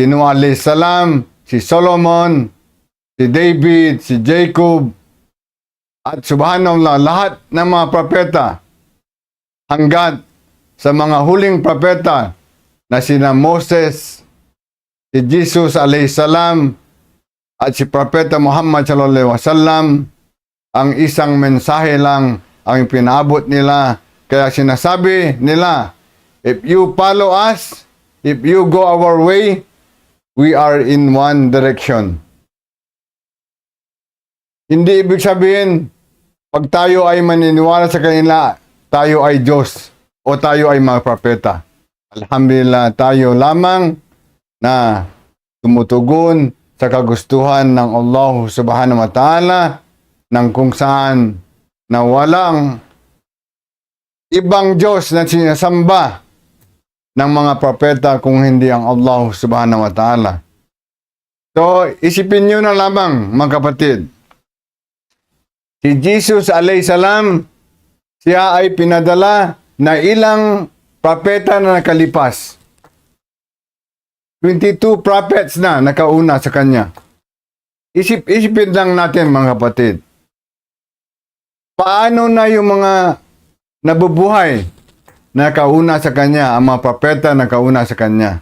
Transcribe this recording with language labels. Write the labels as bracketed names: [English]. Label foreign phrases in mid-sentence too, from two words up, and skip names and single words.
[Filipino] Noah a.s., si Solomon, si David, si Jacob, at subhanallah, lahat ng mga propeta hanggat sa mga huling propeta na sina Moses, si Jesus a.s., at si Propeta Muhammad [Arabic] sallallahu alaihi wasallam, [Filipino] ang isang mensahe lang ang pinaabot nila. Kaya sinasabi nila, [English] if you follow us, if you go our way, we are in one direction. [Filipino] Hindi ibig sabihin, pag tayo ay maniniwala sa kanila, tayo ay Diyos o tayo ay mga propeta. Alhamdulillah, tayo lamang na tumutugon sa kagustuhan ng Allah [Arabic] subhanahu wa ta'ala, [Filipino] ng kung saan na walang ibang Diyos na sinasamba ng mga propeta kung hindi ang Allah [Arabic] subhanahu wa ta'ala. [Filipino] So, isipin nyo na lamang, mga kapatid, si Jesus [Arabic] alayhi salam, [Filipino] siya ay pinadala na ilang propeta na nakalipas. 22 prophets na nakauna sa kanya. Isipin lang natin, mga kapatid. Paano na yung mga nabubuhay na kauna sa kanya, ang mga propeta na kauna sa kanya?